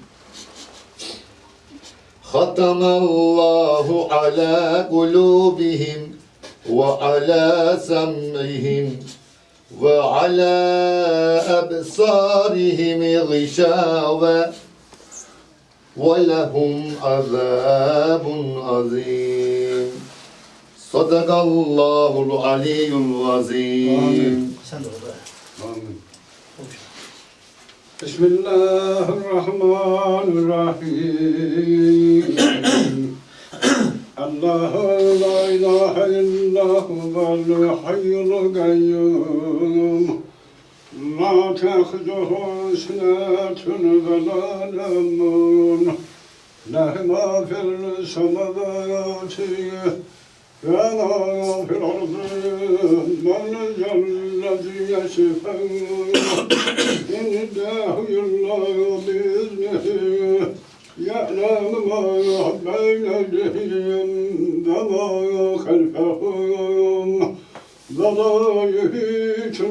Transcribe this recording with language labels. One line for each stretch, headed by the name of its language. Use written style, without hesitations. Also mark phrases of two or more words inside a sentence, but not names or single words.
Arabic: ختم الله على قلوبهم وعلى سمعهم وعلى أبصارهم غشاوة ولهم عذاب عظيم صدق الله العلي العظيم Amin. Bismillahirrahmanirrahim. الله لا إله إلا هو الحي القيوم. لا تأخذه سنة ولا نوم. له ما في السماوات وما في الأرض. Man الذي يشفع إنه الله بإذنه يعلم ما بين أيديهم وما خلفهم ولا يحيطون